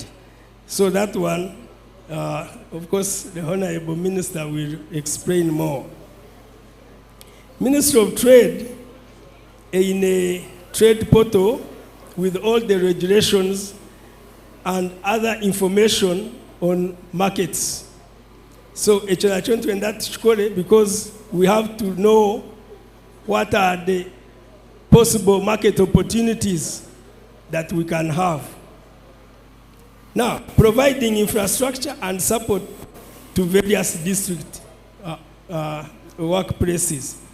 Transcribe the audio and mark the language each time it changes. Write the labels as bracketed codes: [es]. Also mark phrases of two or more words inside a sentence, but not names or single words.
[en] So that one, of course, the Honorable Minister will explain more. Ministry of Trade, in a trade portal with all the regulations and other information on markets. So [nyn] ekyo nakyo ntwenda tukikole [en] because we have to know what are the possible market opportunities that we can have. Now, providing infrastructure and support to various district workplaces.